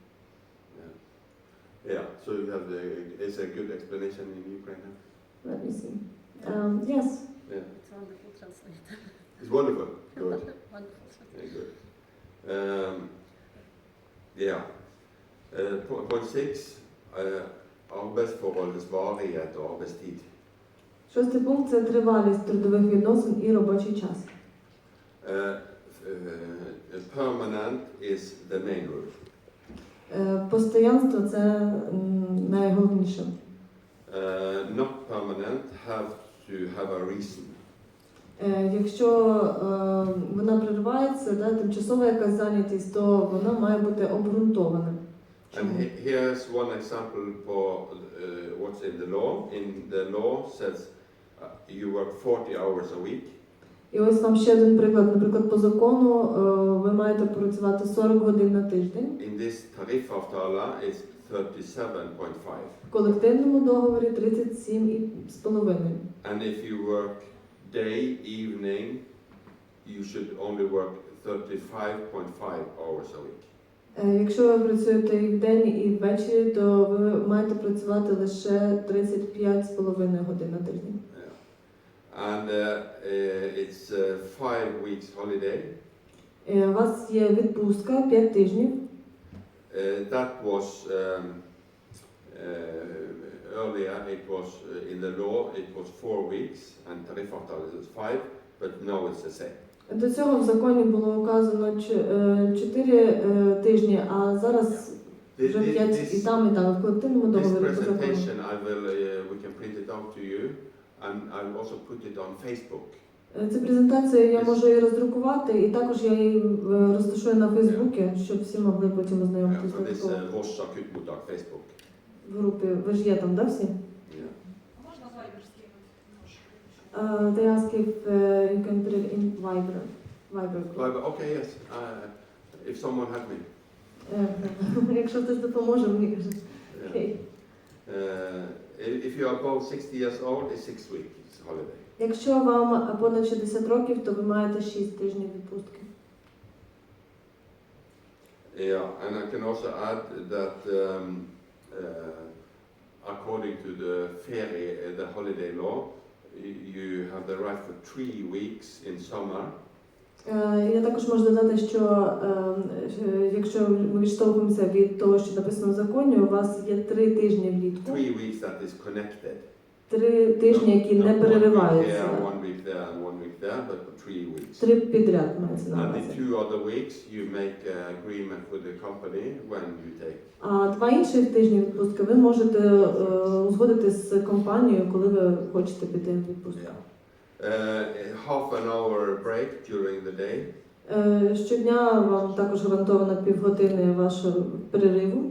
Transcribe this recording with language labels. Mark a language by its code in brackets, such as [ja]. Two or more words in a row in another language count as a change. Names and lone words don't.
[en] Yeah. So you have it's a good explanation in Ukraine. Let me see. Yes. Yeah. It's wonderful translate. It's wonderful. Good. Wonderful translate. Very good. Yeah. Point 6. [no] Arbeidsforholdets varighet og arbeidstid. [uk] Шостий пункт – це тривалість трудових відносин і робочий час. [en] Permanent is the main rule. [uk] Постоянство – це найголовніше. [en] Not permanent have to have a reason. [uk] Якщо вона переривається, да, тимчасова якась зайнятість, то вона має бути обґрунтована. [en] And here's one example for what's in the law. In the law says you work 40 hours a week. [uk] І ось вам ще один приклад. Наприклад, по закону ви маєте працювати 40 годин на тиждень. [en] In this tariffavtale it's 37.5. [uk] В колективному договорі 37,5. [en] And if you work day, evening, you should only work 35.5 hours a week. [uk] Якщо ви працюєте і вдень, і ввечері, то ви маєте працювати лише 35,5 годин на тиждень. [en] And it's 5 weeks holiday. [uk] У вас є відпустка 5 тижнів. [en] That was earlier. It was in the law. It was 4 weeks, and tariffavtale is 5. But now it's the same. [uk] До цього в законі було указано 4 тижні, а зараз вже 5 і там, в колективному [en] This [uk] договорі по закону. [en] presentation, we can print it out to you, and I'll also put it on Facebook. [uk] Цю презентацію я можу і роздрукувати, і також я її розташую на Фейсбуці, щоб всі могли потім ознайомитися [en] For this [uk] з Voss akuttmottak Facebook. в групі. Ви ж є там, да, всі? [en] Yeah. [uk] Можна Viber скинути? [en] They ask if you can put it in Viber. Group. Okay, yes. If someone had me. [uk] Якщо хтось допоможе, мені каже. [en] Yeah. [uk] Окей. [en] If you are above 60 years old, it's 6 weeks holiday. [uk] Якщо вам понад 60 років, то ви маєте 6 тижнів відпустки. [en] Yeah, and I can also add that according to the ferie, the holiday law, you have the right for 3 weeks in summer. [uk] Я також можу додати, що якщо ми відштовхуємося від того, що написано в законі, у вас є 3 тижні влітку. [en] 3 weeks that is connected. [uk] 3 тижні, які не [en] Not 1 week [uk] перериваються. [en] here, 1 week there, and 1 week there, but 3 weeks. [uk] 3 підряд мається на [en] And [uk] увазі. [en] the 2 other weeks, you make an agreement with the company when you take. [uk] А 2 інших тижні відпустки ви можете узгодити з компанією, коли ви хочете піти в відпустку. [en] Half an hour break during the day. [uk] Щодня вам також гарантовано півгодини вашого перериву.